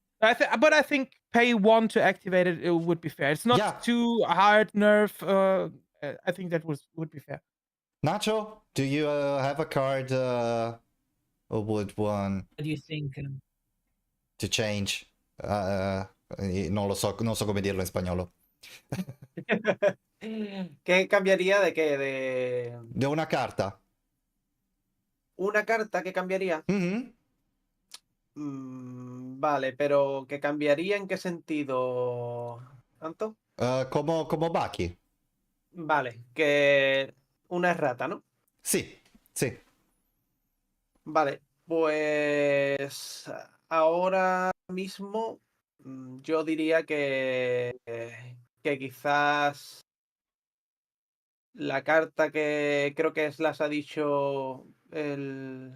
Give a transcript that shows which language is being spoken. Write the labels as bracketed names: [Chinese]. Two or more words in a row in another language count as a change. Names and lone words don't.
[English] But I think pay 1 to activate it, it would be fair. It's not Yeah. too hard nerf. I think that would be fair. Nacho, do you have a card or would one What do you think? to change? [Italian] Non lo so, non so come dirlo in spagnolo. [Spanish] ¿Qué cambiaría de qué? De De una carta. una carta que cambiaría. Mhm. Vale, pero ¿que cambiaría en qué sentido, Anto? Como Baki. Vale, que una errata, ¿no? [Italian] Sì, sì. [Spanish] Vale, pues ahora mismo yo diría que quizás la carta que creo que Slash ha dicho el...